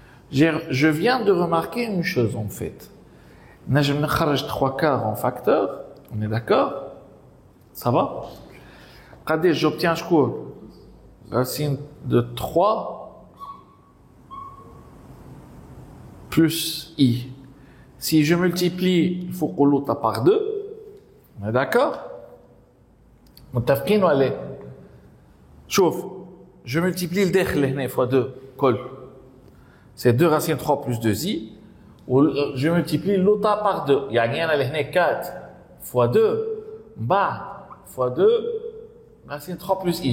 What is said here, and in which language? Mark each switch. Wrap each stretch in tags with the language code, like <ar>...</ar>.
<fr>Je viens de remarquer une chose en fait.</fr> <ar>نجم نخرج</ar> <fr>3 quarts en facteur. On est d'accord? Ça va?</fr> <ar>قداش</ar> <fr>j'obtiens</fr> <ar>شكون؟</ar> <fr>Racine de 3 plus I. Si je multiplie il faut qu'on l'autre par 2. On est d'accord?</fr> <ar>متفقين ولا؟ شوف</ar> <fr>je multiplie le</fr> <ar>داخل هنا fois 2 كل.</ar> <fr>C'est 2 racines 3 plus 2i. Je multiplie l'autre par 2.</fr> <ar>يعني أنا لهنا</ar> <fr>4 fois 2 بعد fois 2 racine 3 plus i.</fr>